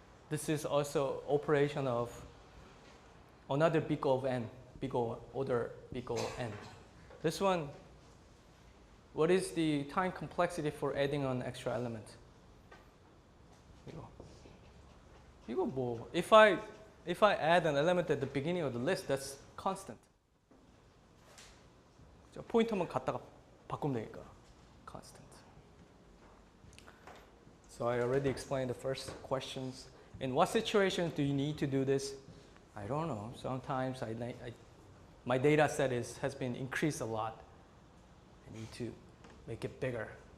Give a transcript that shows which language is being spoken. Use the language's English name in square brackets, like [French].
[English] This is also operation of another big O of n, big O order big O of n. This one, what is the time complexity for adding an extra element? [Korean] 이거 뭐? [English] If I add an element at the beginning of the list, that's constant. [Korean] 포인터만 갖다가 바꾸면 되니까 constant. [English] So I already explained the first questions. In what situations do you need to do this? I don't know. Sometimes my data set has been increased a lot. I need to make it bigger.